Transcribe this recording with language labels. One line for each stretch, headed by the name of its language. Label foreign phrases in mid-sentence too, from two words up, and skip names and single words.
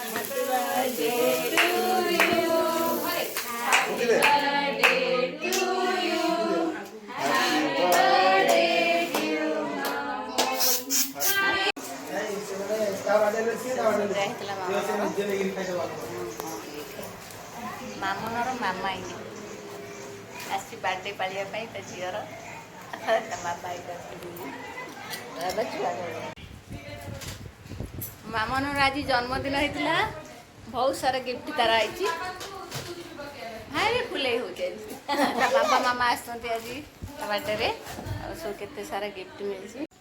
English: Happy birthday to you. Happy birthday to you. Happy birthday dear
Odia: ମାମୁନର ମାମା ଇନି ଆସି ବାର୍ଥଡେ ପାଳିବା ପାଇଁ ତା ଝିଅର ତା ବାବା ମାମନର ଆଜି ଜନ୍ମଦିନ ହେଇଥିଲା ବହୁତ ସାରା ଗିଫ୍ଟ ତାର ଆଇଛି ଭାରି ଫୁଲେଇ ହଉଛି ତା ବାବା ମାମା ଆସିଛନ୍ତି ଆଜି ତା ବାର୍ଥଡେରେ ଆଉ ସବୁ କେତେ ସାରା ଗିଫ୍ଟ ମିଳିଛି